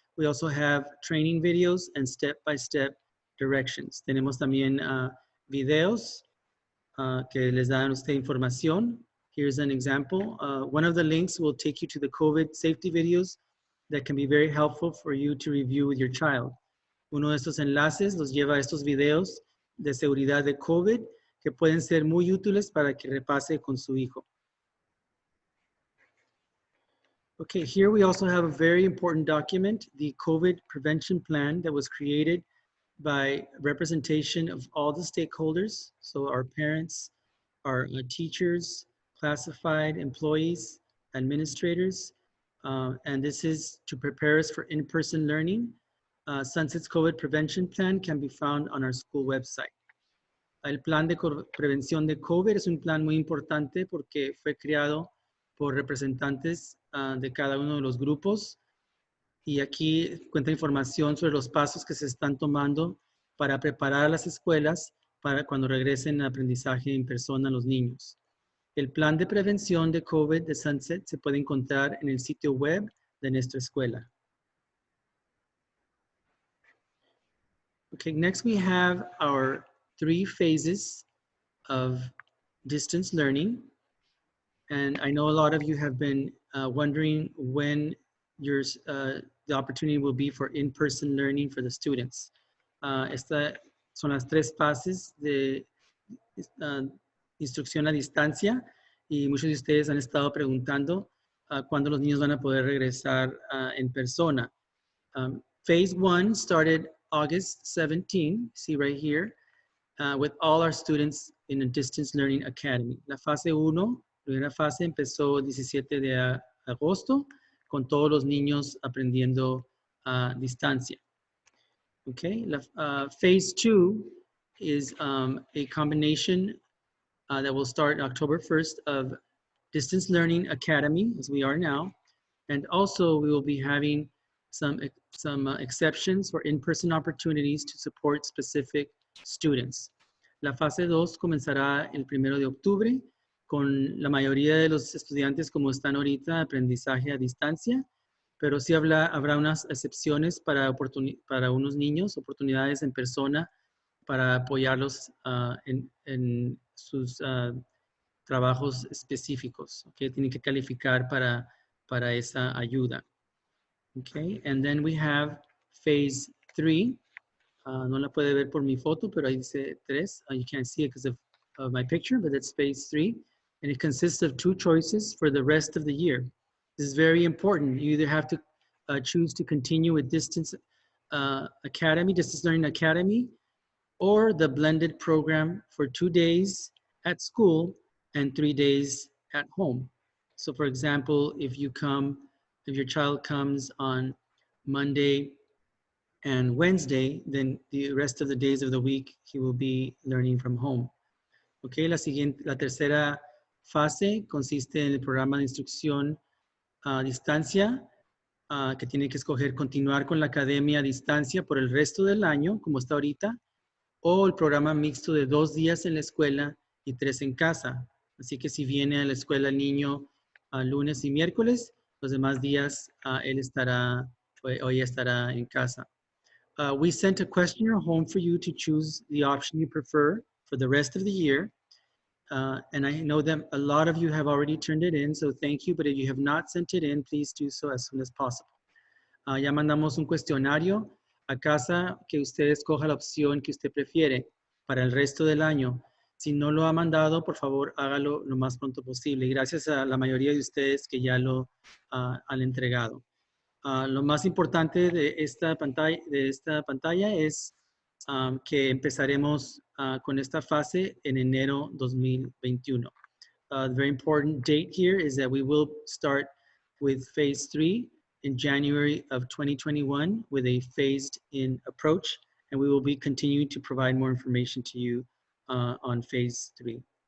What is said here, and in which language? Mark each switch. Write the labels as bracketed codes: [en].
[en] We also have training videos and step-by-step directions. [es] Tenemos también videos que les dan a usted información. [en] Here's an example. One of the links will take you to the COVID safety videos that can be very helpful for you to review with your child. [es] Uno de estos enlaces los lleva a estos videos de seguridad de COVID que pueden ser muy útiles para que repase con su hijo. [en] Okay, here we also have a very important document, the COVID prevention plan that was created by representation of all the stakeholders. So our parents, our teachers, classified employees, administrators, and this is to prepare us for in-person learning. Sunset's COVID prevention plan can be found on our school website. [es] El plan de prevención de COVID es un plan muy importante porque fue creado por representantes de cada uno de los grupos y aquí cuenta información sobre los pasos que se están tomando para preparar a las escuelas para cuando regresen al aprendizaje en persona los niños. El plan de prevención de COVID de Sunset se puede encontrar en el sitio web de nuestra escuela. [en] Okay, next we have our 3 phases of distance learning. And I know a lot of you have been wondering when the opportunity will be for in-person learning for the students. [es] Estas son las 3 fases de instrucción a distancia y muchos de ustedes han estado preguntando cuándo los niños van a poder regresar en persona. [en] Phase 1 started August 17, see right here, with all our students in a distance learning academy. [es] La fase 1, primera fase, empezó el 17 de agosto con todos los niños aprendiendo a distancia. [en] Okay, phase 2 is a combination that will start October 1st of Distance Learning Academy, as we are now, and also we will be having some exceptions for in-person opportunities to support specific students. [es] La fase 2 comenzará el 1 de octubre con la mayoría de los estudiantes como están ahorita, aprendizaje a distancia, pero sí habrá unas excepciones para unos niños, oportunidades en persona para apoyarlos en sus trabajos específicos, que tienen que calificar para esa ayuda. [en] Okay, and then we have phase 3. [es] No la puede ver por mi foto, pero ahí dice 3. [en] You can't see it because of my picture, but it's phase 3. And it consists of 2 choices for the rest of the year. This is very important. You either have to choose to continue with Distance Learning Academy, or the blended program for 2 days at school and 3 days at home. So for example, if your child comes on Monday and Wednesday, then the rest of the days of the week, he will be learning from home. [es] Okay, la tercera fase consiste en el programa de instrucción a distancia, que tiene que escoger continuar con la academia a distancia por el resto del año, como está ahorita, o el programa mixto de 2 días en la escuela y 3 en casa. Así que si viene a la escuela el niño lunes y miércoles, los demás días él estará o ella estará en casa. [en] We sent a questionnaire home for you to choose the option you prefer for the rest of the year. And I know that a lot of you have already turned it in, so thank you. But if you have not sent it in, please do so as soon as possible. [es] Ya mandamos un cuestionario a casa que usted escoja la opción que usted prefiere para el resto del año. Si no lo ha mandado, por favor, hágalo lo más pronto posible. Y gracias a la mayoría de ustedes que ya lo han entregado. Lo más importante de esta pantalla es que empezaremos con esta fase en enero 2021. [en] The very important date here is that we will start with phase 3 in January of 2021 with a phased-in approach, and we will be continuing to provide more information to you on phase 3.